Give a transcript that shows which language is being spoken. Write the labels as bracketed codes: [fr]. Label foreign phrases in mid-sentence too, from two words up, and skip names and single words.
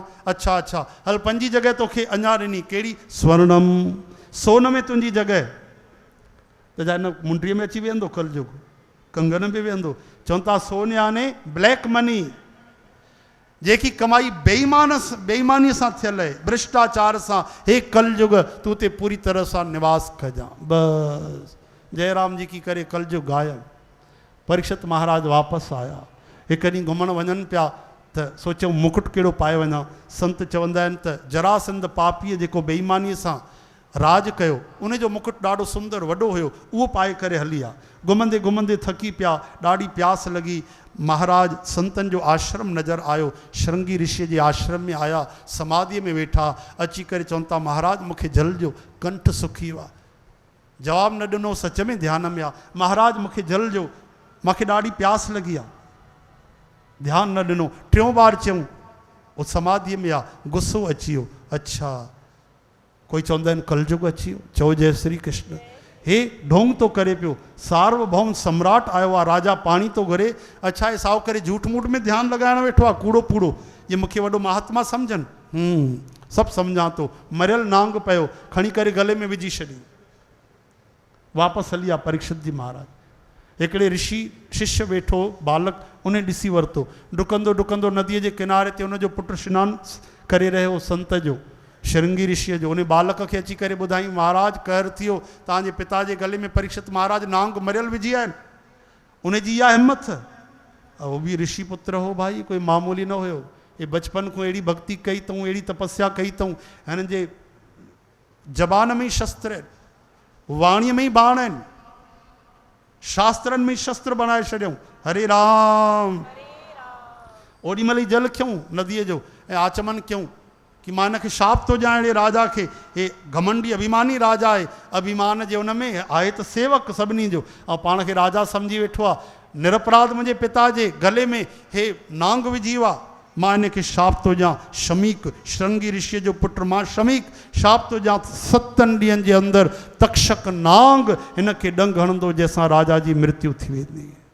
[sd] अच्छा अच्छा हल 5 जॻह तोखे अञा ॾिनी, कहिड़ी? स्वर्णम, सोन में तुंहिंजी जॻह, त छा हिन मुंडीअ में अची वेंदो कलयुग, कंगन में वेंदो। चवनि था सोन याने [en] black money, [sd] जेकी कमाई बेईमानी सां थियल आहे, भ्रष्टाचार सां, हे कलयुग तूं ते पूरी तरह सां निवास कजां। बसि [hi] जयराम जी की [sd] करे कलयुग गायब। परीक्षित महाराज वापसि आया, हिकु ॾींहुं घुमण वञनि पिया त सोचियो मुकुट कहिड़ो पाए वञा। संत चवंदा आहिनि त जरासंध पापीअ जेको बेईमानीअ सां राज कयो। उन जो मुकुट ॾाढो सुंदर वॾो हुयो, उहो पाए करे हली आ। घुमंदे घुमंदे थकी पिया, ॾाढी प्यास लॻी। महाराज संतन जो आश्रम नज़र आयो, श्रृंगी ऋषि जे आश्रम में आया, समाधीअ में वेठा। अची करे चवनि था महाराज मूंखे जल जो, कंठ सुखी वियो आहे। जवाबु न ॾिनो, सच में ध्यान में आहे। महाराज मूंखे जल जो, मूंखे ॾाढी प्यास लॻी आहे। ध्यानु न ॾिनो। टियों बार चयूं, उहो समाधीअ में आहे। गुस्सो अची वियो। अच्छा, कोई चवंदा आहिनि कलयुग अची वियो। चओ जय श्री कृष्ण। हे ढोंग तो करे पियो, सार्वभौम सम्राट आयो आहे, राजा पाणी तो घुरे। अच्छा, हे साओ करे झूठ मूठ में ध्यानु लॻाइण वेठो आहे, कूड़ो पूड़ो। ये मूंखे वॾो महात्मा सम्झनि। सभु सम्झां थो। मरियल नांग पियो, खणी करे गले में विझी छॾी, वापसि हली आहे परीक्षित जी महाराज। हिकिड़े ऋषि शिष्य वेठो बालक, उन ॾिसी वरितो। डुकंदो डुकंदो नदीअ जे किनारे ते उनजो पुटु सनानु करे रहियो संत जो, श्रृंगी ऋषिअ जो। उन बालक खे अची करे ॿुधाई महाराज कहर थियो, तव्हांजे पिता जे गले में परीक्षित महाराज नांग मरियल विझी आहिनि। उनजी इहा हिमत। उहो बि ऋषि पुत्र हो भाई, कोई मामूली न हुयो। हे बचपन खां अहिड़ी भक्ति कई अथऊं, अहिड़ी तपस्या कई अथऊं। हिननि जे ज़बान में ई शस्त्र आहिनि, वाणीअ में ई बाण आहिनि, शास्त्रनि में ई शस्त्र बनाए छॾियऊं। हरे राम। ओॾी महिल ई जल खयूं नदीअ जो ऐं आचमन कयूं कि मां हिनखे शाप थो ॾियां अहिड़े राजा खे। हे घमंडी अभिमानी राजा आहे। अभिमान जे हुन में आहे त सेवक सभिनी जो, ऐं पाण खे राजा सम्झी वेठो आहे। निरपराध मुंहिंजे पिता जे गले में हे नांग विझी वियो आहे, मां हिनखे शाप थो ॾियां। शमीक, श्रृंगी ऋषिअ जो पुटु, मां शमीक शाप थो ॾियां। 7 ॾींहंनि जे अंदरि तक्षक नांग हिनखे ॾंग हणंदो, जंहिंसां राजा जी मृत्यु थी वेंदी।